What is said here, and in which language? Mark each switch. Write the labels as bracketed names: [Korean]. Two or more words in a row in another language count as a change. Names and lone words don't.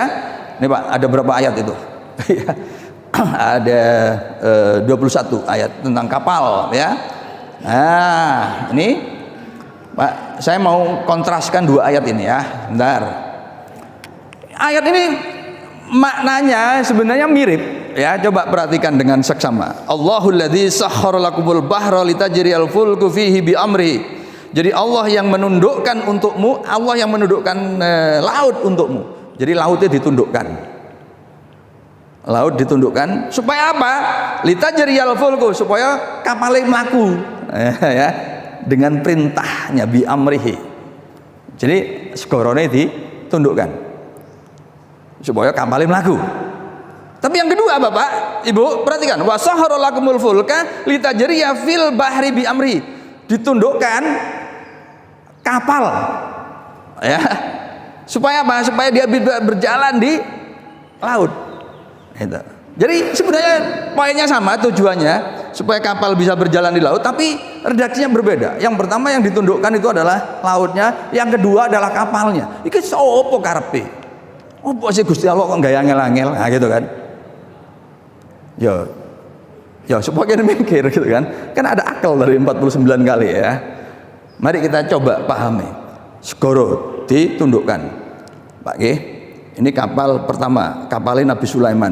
[Indonesian] Ini Pak, ada berapa ayat itu? Ada 21 ayat tentang kapal ya. Nah, ini Pak, saya mau kontraskan dua ayat ini ya. Bentar. Ayat ini maknanya sebenarnya mirip ya. Coba perhatikan dengan seksama. [Arabic] الله الذي سخر لكم البحر لتجري الفلك فيه بأمر. [Indonesian] Jadi Allah yang menundukkan untukmu, Allah yang menundukkan laut untukmu. Jadi lautnya ditundukkan. Laut ditundukkan supaya apa? [Arabic] لتجري الفلك, [Indonesian] supaya kapalnya melaku ya, dengan perintahnya [Arabic] بأمره. [Indonesian] Jadi segorone ditundukkan supaya kapalnya melaku. Tapi yang kedua Bapak, Ibu, perhatikan [Arabic] وسخر لكم الفلك لتجري في البحر بأمر. [Indonesian] Ditundukkan kapal ya. Supaya apa? Supaya dia berjalan di laut. Jadi sebenarnya poinnya sama tujuannya. supaya kapal bisa berjalan di laut, tapi redaksinya berbeda. Yang pertama yang ditundukkan itu adalah lautnya, yang kedua adalah kapalnya. [Javanese] Iki sopo karepe? Opo sih Gusti Allah kok gaya angel-angel, [Indonesian] nah gitu kan. Ya supaya kita mikir gitu kan. Kan ada akal dari 49 kali ya. Mari kita coba pahami. Segoro ditundukkan. Pak G, ini kapal pertama, kapalnya Nabi Sulaiman.